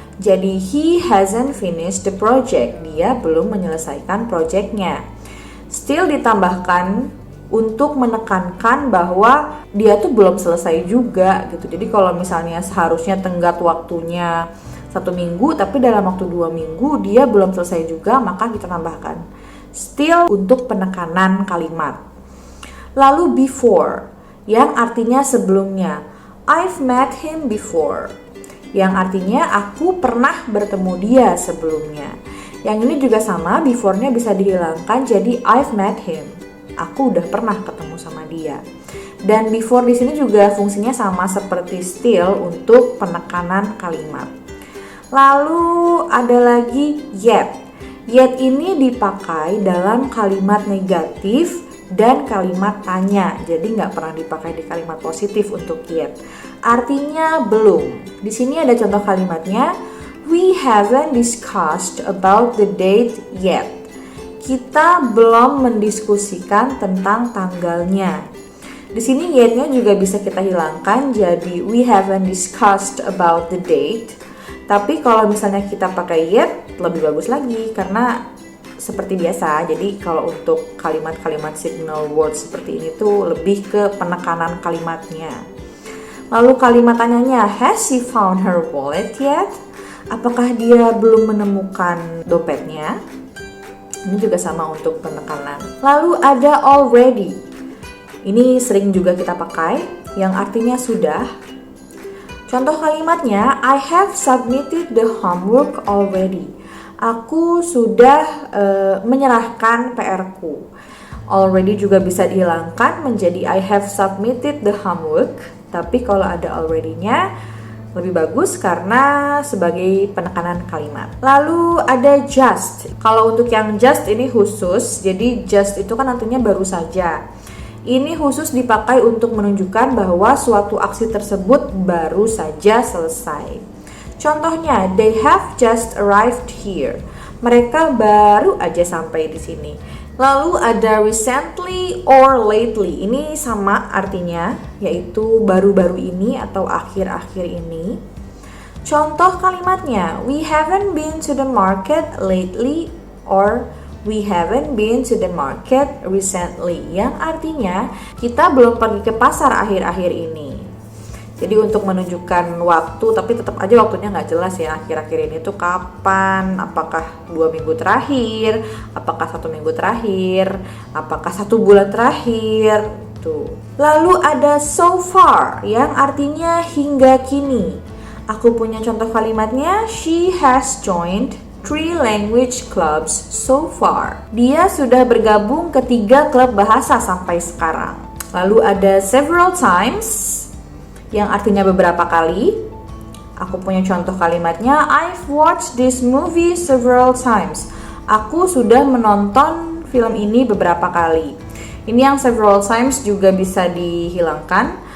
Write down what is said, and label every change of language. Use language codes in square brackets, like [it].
[id] Jadi [en] he hasn't finished the project. [id] Dia belum menyelesaikan projectnya. Still ditambahkan untuk menekankan bahwa dia tuh belum selesai juga gitu. Jadi kalau misalnya seharusnya tenggat waktunya 1 minggu, tapi dalam waktu 2 minggu dia belum selesai juga, maka kita tambahkan still untuk penekanan kalimat. Lalu before, yang artinya sebelumnya. [en] I've met him before, [id] yang artinya aku pernah bertemu dia sebelumnya. Yang ini juga sama, before-nya bisa dihilangkan jadi [en] I've met him. [id] Aku udah pernah ketemu sama dia. Dan before di sini juga fungsinya sama seperti still untuk penekanan kalimat. Lalu ada lagi yet. Yet ini dipakai dalam kalimat negatif dan kalimat tanya. Jadi nggak pernah dipakai di kalimat positif untuk yet. Artinya belum. Di sini ada contoh kalimatnya. [en] We haven't discussed about the date yet. [id] Kita belum mendiskusikan tentang tanggalnya. Di sini yet-nya juga bisa kita hilangkan jadi [en] we haven't discussed about the date. [id] Tapi kalau misalnya kita pakai yet lebih bagus lagi karena seperti biasa. Jadi kalau untuk kalimat-kalimat signal words seperti ini tuh lebih ke penekanan kalimatnya. Lalu kalimat tanyanya, [en] has she found her wallet yet? [id] Apakah dia belum menemukan dompetnya? Ini juga sama untuk penekanan. Lalu ada already. Ini sering juga kita pakai yang artinya sudah. Contoh kalimatnya, [en] I have submitted the homework already. [id] Aku sudah menyerahkan PR-ku. Already juga bisa dihilangkan menjadi [en] I have submitted the homework. [id] Tapi kalau ada already-nya lebih bagus karena sebagai penekanan kalimat. Lalu ada just. Kalau untuk yang just ini khusus. Jadi just itu kan artinya baru saja. Ini khusus dipakai untuk menunjukkan bahwa suatu aksi tersebut baru saja selesai. Contohnya, [en] they have just arrived here. [id] Mereka baru aja sampai di sini. Lalu ada recently or lately. Ini sama artinya, yaitu baru-baru ini atau akhir-akhir ini. Contoh kalimatnya, [en] we haven't been to the market lately or we haven't been to the market recently, [id] yang artinya kita belum pergi ke pasar akhir-akhir ini. Jadi untuk menunjukkan waktu, tapi tetap aja waktunya nggak jelas ya akhir-akhir ini tuh kapan, apakah 2 minggu terakhir, apakah 1 minggu terakhir, apakah 1 bulan terakhir tuh. Lalu ada so far yang artinya hingga kini. Aku punya contoh kalimatnya, [en] she has joined 3 language clubs so far. [id] Dia sudah bergabung ke 3 klub bahasa sampai sekarang. Lalu ada several times yang artinya beberapa kali. Aku punya contoh kalimatnya, [en] I've watched this movie several times. [id] Aku sudah menonton film ini beberapa kali. Ini yang several times juga bisa dihilangkan.